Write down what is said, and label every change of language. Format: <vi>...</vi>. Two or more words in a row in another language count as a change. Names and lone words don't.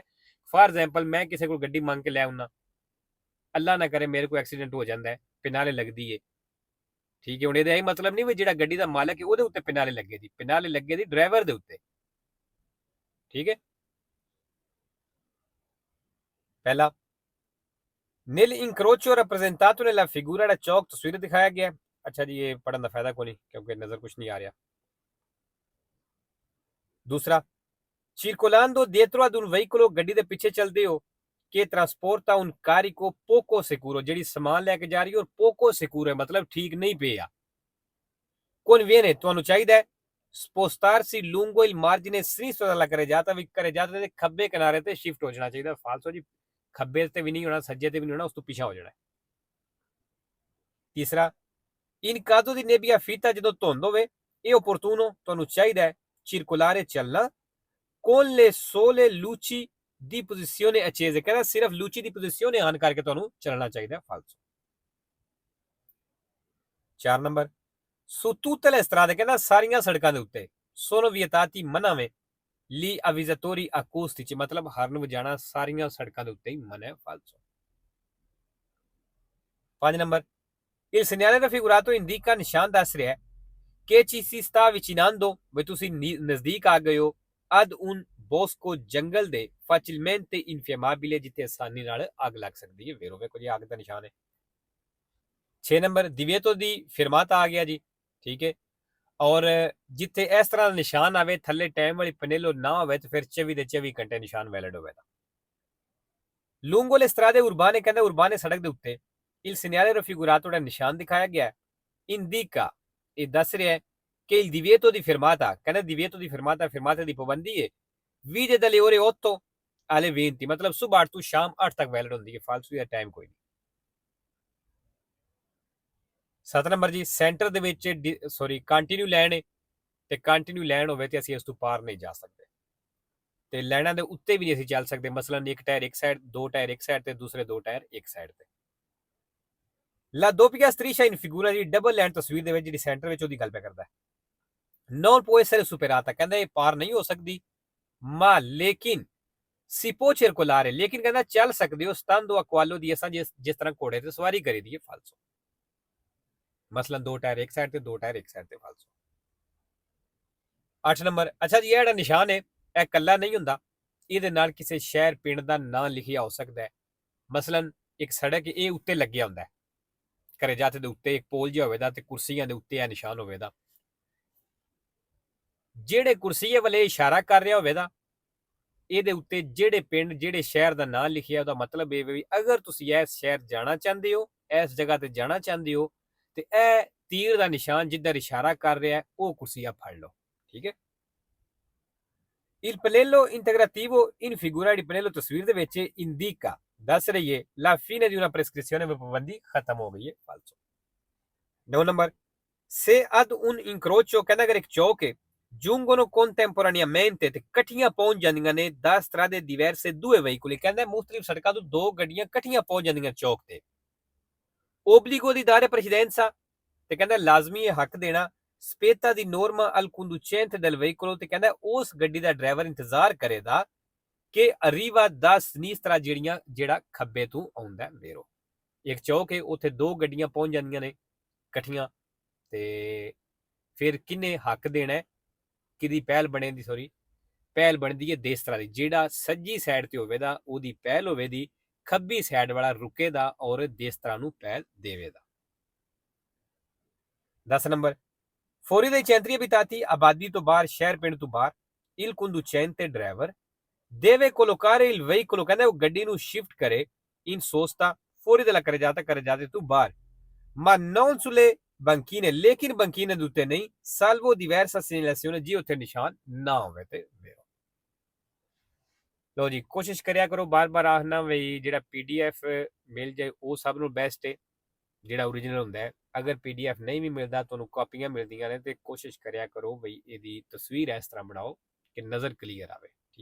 <en>for example,</en> <pa>ਮੈਂ ਕਿਸੇ ਕੋਲ ਗੱਡੀ ਮੰਗ ਕੇ ਲੈ ਆਉਣਾ, ਅੱਲਾ ਨਾ ਕਰੇ ਮੇਰੇ ਕੋਲ ਐਕਸੀਡੈਂਟ ਹੋ ਜਾਂਦਾ ਹੈ, ਪਿਨਾਲੇ ਲੱਗਦੀ ਹੈ, ਠੀਕ ਹੈ। ਹੁਣ ਇਹਦਾ ਇਹ ਮਤਲਬ ਨਹੀਂ ਵੀ ਜਿਹੜਾ ਗੱਡੀ ਦਾ ਮਾਲਕ ਹੈ ਉਹਦੇ ਉੱਤੇ ਪਿਨਾਲੇ ਲੱਗੇ ਦੀ, ਪਿਨਾਲੇ ਲੱਗੇ ਦੀ ਡਰਾਈਵਰ ਦੇ ਉੱਤੇ, ਠੀਕ ਹੈ। ਪਹਿਲਾ,</pa> <it>nel incrocio rappresentato nella figura,</it> <pa>ਜਿਹੜਾ ਚੌਕ ਤਸਵੀਰ ਦਿਖਾਇਆ ਗਿਆ, ਅੱਛਾ ਜੀ ਇਹ ਪੜਨ ਦਾ ਫਾਇਦਾ ਕੋਈ ਨਹੀਂ ਕਿਉਂਕਿ ਨਜ਼ਰ ਕੁਝ ਨਹੀਂ ਆ ਰਿਹਾ। ਦੂਸਰਾ,</pa> <it>circolando dietro ad un veicolo,</it> <pa>ਗੱਡੀ ਦੇ ਪਿੱਛੇ ਚੱਲਦੇ ਹੋ,</pa> <it>che trasporta un carico poco sicuro,</it> <pa>ਜਿਹੜੀ ਸਮਾਨ ਲੈ ਕੇ ਜਾ ਰਹੀ ਹੈ ਔਰ</pa> <it>poco sicuro</it> <pa>ਹੈ ਮਤਲਬ ਠੀਕ ਨਹੀਂ ਪਿਆ। conviene ਤੁਹਾਨੂੰ ਚਾਹੀਦਾ ਹੈ</pa> <it>spostarsi lungo il margine sinistro della carreggiata,</it> <pa>ਵੀ carreggiata ਦੇ ਖੱਬੇ ਕਿਨਾਰੇ ਤੇ ਸ਼ਿਫਟ ਹੋ ਜਾਣਾ ਚਾਹੀਦਾ। ਫਾਲਸੋ ਜੀ, ਖੱਬੇ ਤੇ ਵੀ ਨਹੀਂ ਹੋਣਾ, ਸੱਜੇ ਤੇ ਵੀ ਨਹੀਂ ਹੋਣਾ, ਉਸ ਤੋਂ ਪਿੱਛਾ ਹੋ ਜਾਣਾ। ਤੀਸਰਾ,</pa> <it>in caso di nebbia fitta,</it> <pa>ਜਦੋਂ ਧੁੰਦ ਹੋਵੇ, ਇਹ</pa> <it>opportuno</it> <pa>ਤੁਹਾਨੂੰ ਚਾਹੀਦਾ ਹੈ</pa> <it>circolare ਚੱਲਣਾ con le sole luci di posizione accese,</it> <pa>ਕਹਿੰਦਾ ਸਿਰਫ</pa> <it>luci di posizione</it> <pa>ਆਨ ਕਰਕੇ ਤੁਹਾਨੂੰ ਚੱਲਣਾ ਚਾਹੀਦਾ। ਫਾਲਸੋ। 4 ਨੰਬਰ,</pa> <it>su tutte le strade,</it> <pa>ਕਹਿੰਦਾ ਸਾਰੀਆਂ ਸੜਕਾਂ ਦੇ ਉੱਤੇ</pa> <it>sono vietati</it> <pa>ਮਨਾਵੇਂ</pa> <it>li avvisatori acustici,</it> <pa>ਮਤਲਬ ਹਾਰਨ ਵਜਾਣਾ ਸਾਰੀਆਂ ਸੜਕਾਂ ਦੇ ਉੱਤੇ ਹੀ ਮਨਾ ਹੈ। ਫਾਲਸੋ। 5 ਨੰਬਰ,</pa> <it>il segnale raffigurato indica</it> <pa>ਨਿਸ਼ਾਨ ਦੱਸ ਰਿਹਾ ਹੈ ਕਿ</pa> <it>ci si sta avvicinando,</it> <pa>ਵੀ ਤੁਸੀਂ ਨਜ਼ਦੀਕ ਆ ਗਏ ਹੋ</pa> <it>ad un bosco,</it> <pa>ਜੰਗਲ ਦੇ</pa> <it>facilmente infiammabile,</it> <pa>ਜਿੱਥੇ ਆਸਾਨੀ ਨਾਲ ਅੱਗ ਲੱਗ ਸਕਦੀ ਹੈ। ਵੇਰੋ ਵੇਖੋ ਜੀ, ਅੱਗ ਦਾ ਨਿਸ਼ਾਨ ਹੈ। 6 ਨੰਬਰ,</pa> <it>divieto di fermata</it> <pa>ਆ ਗਿਆ ਜੀ, ਠੀਕ ਹੈ। ਔਰ ਜਿੱਥੇ ਇਸ ਤਰ੍ਹਾਂ ਦਾ ਨਿਸ਼ਾਨ ਆਵੇ, ਥੱਲੇ ਟਾਈਮ ਵਾਲੀ ਪਨੇਲੋ ਨਾ ਹੋਵੇ, ਤੇ ਫਿਰ 24 ਦੇ 24 ਘੰਟੇ ਨਿਸ਼ਾਨ ਵੈਲਿਡ ਹੋਵੇਗਾ।</pa> <it>lungo le strade urbane,</it> <pa>ਕਹਿੰਦਾ ਉਰਬਾਨੇ ਸੜਕ ਦੇ ਉੱਤੇ</pa> <it>il segnale raffigurato</it> <pa>ਦਾ ਨਿਸ਼ਾਨ ਦਿਖਾਇਆ ਗਿਆ indica, ਇਹ ਦੱਸ ਰਿਹਾ ਹੈ ਕਿ</pa> <it>il divieto di fermata,</it> <pa>ਕਹਿੰਦਾ</pa> <it>divieto di fermata,</it> <pa>fermata ਦੀ ਪਾਬੰਦੀ ਹੈ</pa> <it>vide dalle ore 8 alle 20,</it> <pa>ਮਤਲਬ ਸਵੇਰ 8 ਤੋਂ ਸ਼ਾਮ 8 ਤੱਕ ਵੈਲਿਡ ਹੁੰਦੀ ਹੈ। ਫਾਲਤੂ ਦਾ ਟਾਈਮ ਕੋਈ ਨਹੀਂ। 7 ਨੰਬਰ ਜੀ, ਸੈਂਟਰ ਦੇ ਵਿੱਚ</pa> <en>continue line</en> <pa>ਹੈ, ਤੇ</pa> <en>continue line</en> <pa>ਹੋਵੇ ਤੇ ਅਸੀਂ ਇਸ ਤੋਂ ਪਾਰ ਨਹੀਂ ਜਾ ਸਕਦੇ, ਤੇ ਲਾਈਨਾਂ ਦੇ ਉੱਤੇ ਵੀ ਨਹੀਂ ਅਸੀਂ ਚੱਲ ਸਕਦੇ। ਮਸਲਨ ਇੱਕ ਟਾਇਰ ਇੱਕ ਸਾਈਡ, ਦੋ ਟਾਇਰ ਇੱਕ ਸਾਈਡ ਤੇ ਦੂਸਰੇ ਦੋ ਟਾਇਰ ਇੱਕ ਸਾਈਡ ਤੇ।</pa> <it>La doppia striscia in figura</it> <pa>ਦੀ</pa> <en>double line</en> <pa>ਤਸਵੀਰ ਦੇ ਵਿੱਚ ਜਿਹੜੀ ਸੈਂਟਰ ਵਿੱਚ ਉਹਦੀ ਗੱਲ ਪਿਆ ਕਰਦਾ ਹੈ।</pa> <it>non può essere superata,</it> <pa>ਕਹਿੰਦਾ ਇਹ ਪਾਰ ਨਹੀਂ ਹੋ ਸਕਦੀ।</pa> <it>ma ਲੇਕਿਨ si può circolare,</it> <pa>ਲੇਕਿਨ ਕਹਿੰਦਾ ਚੱਲ ਸਕਦੇ ਹੋ</pa> <it>stando a cavallo</it> <pa>ਦੀ, ਅਸਾਂ ਜਿਸ ਤਰ੍ਹਾਂ ਘੋੜੇ ਤੇ ਸਵਾਰੀ ਕਰੀ ਦੀ ਹੈ। ਫਾਲਸੋ। ਮਸਲਨ ਦੋ ਟਾਇਰ ਇੱਕ ਸਾਈਡ ਤੇ ਦੋ ਟਾਇਰ ਇੱਕ ਸਾਈਡ ਤੇ। ਫਾਲਸੋ। 8 ਨੰਬਰ, ਅੱਛਾ ਜੀ, ਇਹ ਜਿਹੜਾ ਨਿਸ਼ਾਨ ਹੈ ਇਹ ਇਕੱਲਾ ਨਹੀਂ ਹੁੰਦਾ, ਇਹਦੇ ਨਾਲ ਕਿਸੇ ਸ਼ਹਿਰ ਪਿੰਡ ਦਾ ਨਾਂ ਲਿਖਿਆ ਹੋ ਸਕਦਾ ਹੈ। ਮਸਲਨ ਇੱਕ ਸੜਕ ਇਹ ਉੱਤੇ ਲੱਗਿਆ ਹੁੰਦਾ ਹੈ, carreggiate ਦੇ ਉੱਤੇ ਇੱਕ ਪੋਲ ਜਿਹਾ ਹੋਵੇਗਾ ਤੇ ਕੁਰਸੀਆਂ ਦੇ ਉੱਤੇ ਇਹ ਨਿਸ਼ਾਨ ਹੋਵੇਗਾ। ਜਿਹੜੇ ਕੁਰਸੀਏ ਵਾਲੇ ਇਸ਼ਾਰਾ ਕਰ ਰਿਹਾ ਹੋਵੇਗਾ, ਇਹਦੇ ਉੱਤੇ ਜਿਹੜੇ ਪਿੰਡ ਜਿਹੜੇ ਸ਼ਹਿਰ ਦਾ ਨਾਂ ਲਿਖਿਆ, ਉਹਦਾ ਮਤਲਬ ਇਹ ਵੀ ਅਗਰ ਤੁਸੀਂ ਇਸ ਸ਼ਹਿਰ ਜਾਣਾ ਚਾਹੁੰਦੇ ਹੋ, ਇਸ ਜਗ੍ਹਾ ਤੇ ਜਾਣਾ ਚਾਹੁੰਦੇ ਹੋ, ਤੇ ਇਹ ਤੀਰ ਦਾ ਨਿਸ਼ਾਨ ਜਿੱਧਰ ਇਸ਼ਾਰਾ ਕਰ ਰਿਹਾ ਉਹ ਕੁਰਸੀਆ ਫੜ ਲਓ। ਠੀਕ ਹੈ।</pa> <it>il pannello integrativo in figura di pannello</it> <pa>ਤਸਵੀਰ ਦੇ ਵਿੱਚ</pa> <it>indica,</it> <pa>ਦੱਸ ਰਹੀ ਹੈ</pa> <it>la fine di una prescrizione,</it> <pa>ਵਿੱਚ ਪਾਬੰਦੀ ਖਤਮ ਹੋ ਗਈ ਹੈ। ਫਾਲਸੋ। 9 ਨੰਬਰ,</pa> <it>se ad un incrocio,</it> <pa>ਕਹਿੰਦਾ ਅਗਰ ਇੱਕ ਚੌਕ ਹੈ</pa> <it>giungono contemporaneamente,</it> <pa>ਤੇ ਇਕੱਠੀਆਂ ਪਹੁੰਚ ਜਾਂਦੀਆਂ ਨੇ 10</pa> <it>strade diverse due veicoli,</it> <pa>ਕਹਿੰਦਾ ਮੁxtਲਿਫ ਸੜਕਾਂ ਤੋਂ ਦੋ ਗੱਡੀਆਂ ਇਕੱਠੀਆਂ ਪਹੁੰਚ ਜਾਂਦੀਆਂ ਚੌਕ ਤੇ।</pa> <it>obbligo di dare precedenza,</it> <pa>ਤੇ ਕਹਿੰਦਾ ਲਾਜ਼ਮੀ ਹੈ ਹੱਕ ਦੇਣਾ</pa> <it>spetta di norma al conducente del veicolo,</it> <pa>ਤੇ ਕਹਿੰਦਾ ਉਸ ਗੱਡੀ ਦਾ ਡਰਾਈਵਰ ਇੰਤਜ਼ਾਰ ਕਰੇਗਾ ਕਿ</pa> <it>arriva da sinistra,</it> <pa>ਜਿਹੜਾ ਖੱਬੇ ਤੋਂ ਆਉਂਦਾ। ਵੇਰੋ ਇੱਕ ਚੌਕ ਹੈ, ਉੱਥੇ ਦੋ ਗੱਡੀਆਂ ਪਹੁੰਚ ਜਾਂਦੀਆਂ ਨੇ ਇਕੱਠੀਆਂ, ਤੇ ਫਿਰ ਕਿੰਨੇ ਹੱਕ ਦੇਣਾ ਹੈ, ਕਿਹਦੀ ਪਹਿਲ ਬਣੇਗੀ? ਪਹਿਲ ਬਣਦੀ ਹੈ ਦੇਸ ਤਰ੍ਹਾਂ ਦੀ, ਜਿਹੜਾ ਸੱਜੀ ਸਾਈਡ ਤੇ ਹੋਵੇਗਾ ਉਹਦੀ ਪਹਿਲ ਹੋਵੇਗੀ, ਖੱਬੀ ਸਾਈਡ ਵਾਲਾ ਰੁਕੇਗਾ ਔਰ ਦੇਸ ਤਰ੍ਹਾਂ ਨੂੰ ਪਹਿਲ ਦੇਵੇਗਾ। 10 ਨੰਬਰ,</pa> <it>fuori dai centri abitati,</it> <pa>ਆਬਾਦੀ ਤੋਂ ਬਾਹਰ, ਸ਼ਹਿਰ ਪਿੰਡ ਤੋਂ ਬਾਹਰ,</pa> <it>il conducente, ਡਰਾਈਵਰ deve collocare il veicolo,</it> <pa>ਕਹਿੰਦਾ ਉਹ ਗੱਡੀ ਨੂੰ ਸ਼ਿਫਟ ਕਰੇ</pa> <it>in sosta fuori dalla carreggiata</it> <pa>ਤੋਂ ਬਾਹਰ,</pa> <it>ma non sulle banchine,</it> <pa>ਲੇਕਿਨ ਬੰਕੀਨੇ ਦੇ ਉੱਤੇ ਨਹੀਂ,</pa> <it>salvo diversa segnalazione,</it> <pa>ਜੀ ਉੱਥੇ ਨਿਸ਼ਾਨ ਨਾ ਹੋਵੇ ਤੇ। ਲੋ ਜੀ, ਕੋਸ਼ਿਸ਼ ਕਰਿਆ ਕਰੋ ਬਾਰ-ਬਾਰ ਆਖਣਾ ਵੀ ਜਿਹੜਾ PDF ਮਿਲ ਜਾਏ ਉਹ ਸਭ ਨੂੰ ਬੈਸਟ ਹੈ, ਜਿਹੜਾ ਓਰੀਜਨਲ ਹੁੰਦਾ ਹੈ। ਅਗਰ PDF ਨਹੀਂ ਵੀ ਮਿਲਦਾ, ਤੁਹਾਨੂੰ ਕਾਪੀਆਂ ਮਿਲਦੀਆਂ ਨੇ, ਤੇ ਕੋਸ਼ਿਸ਼ ਕਰਿਆ ਕਰੋ ਬਈ ਇਹਦੀ ਤਸਵੀਰ ਇਸ ਤਰ੍ਹਾਂ ਬਣਾਓ ਕਿ ਨਜ਼ਰ ਕਲੀਅਰ ਆਵੇ।</pa>